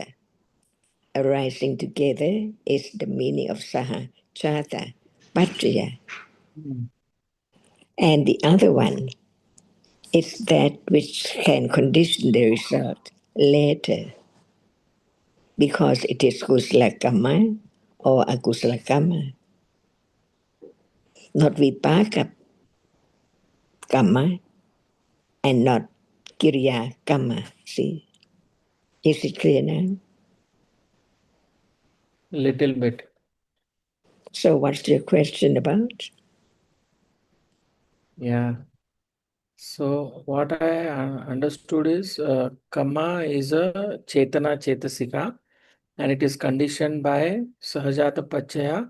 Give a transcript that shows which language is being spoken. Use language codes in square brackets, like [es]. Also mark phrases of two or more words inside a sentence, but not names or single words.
[en] Arising together is the meaning of [pi] sahajata pajya. Mm. [en] And the other one is that which can condition the result later because it is [pi] kusala kamma [en] or [pi] akusala kamma, [en] not [pi] vipaka kamma [en] and not [pi] kiriya kamma. [en] See, is it clear now? Little bit. So, what's your question about? Yeah. So what I understood is Kama is a [pi] Chetana Chetasika [en] and it is conditioned by [pi] Sahajata Pachaya.